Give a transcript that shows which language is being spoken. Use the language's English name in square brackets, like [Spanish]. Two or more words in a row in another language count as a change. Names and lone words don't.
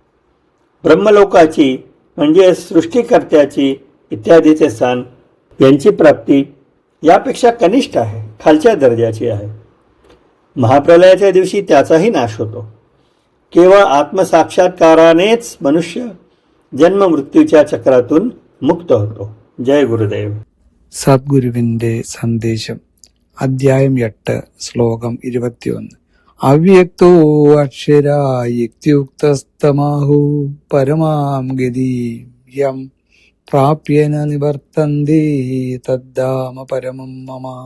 [Marathi] ब्रह्मलोकाची म्हणजे सृष्टिकर्त्याची इत्यादीचे स्थान यांची प्राप्ती यापेक्षा कनिष्ठ आहे, खालच्या दर्जाची आहे. महाप्रलयाच्या दिवशी त्याचाही नाश होतो. केवळ आत्मसाक्षात्कारानेच मनुष्य जन्म मृत्यूच्या चक्रातून मुक्त होतो. जय गुरुदेव. [Malayalam] സദ്ഗുരുവിന്റെ സന്ദേശം അധ്യായം 8 ശ്ലോകം 21. [Sanskrit] अव्यक्तो अक्षरा युक्तस्तमाहु परमां गतिं यं प्राप्येन निवर्तन्ति तद्धाम परमं मम.